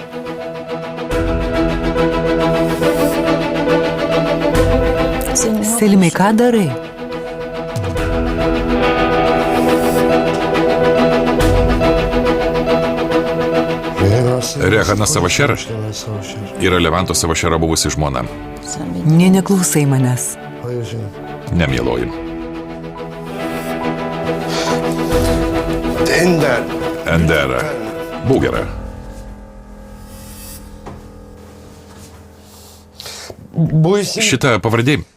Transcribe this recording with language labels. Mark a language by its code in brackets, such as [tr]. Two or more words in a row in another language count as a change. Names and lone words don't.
[lt] Selimai, ką darai? Rehanas Savašer yra Levanto Savašero buvusi žmona. Nė neklausai manęs. [tr] Hayır canım. [lt] Nemieloji. Ender. Ender, būk gera. [tr] Bu isim... [lt] Šita pavardė.